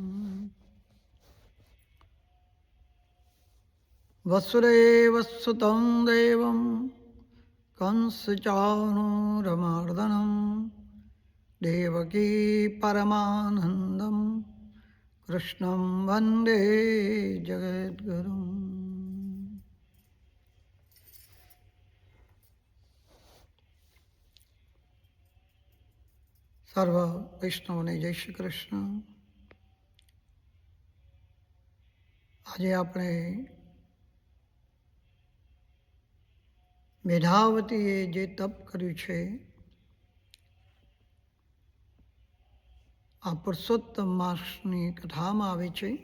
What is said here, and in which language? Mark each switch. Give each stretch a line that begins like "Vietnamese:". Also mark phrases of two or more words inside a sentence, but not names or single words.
Sanskrit: वसुदेवसुतं देवं कंसचाणूरमर्दनं देवकी परमानन्दं कृष्णं वन्दे जगद्गुरुम्।
Gujarati: સર્વ વૈષ્ણવને જય શ્રી કૃષ્ણ। આજે આપણે મેધાવતીએ જે તપ કર્યું છે આ પુરુષોત્તમ માસની કથામાં આવે છે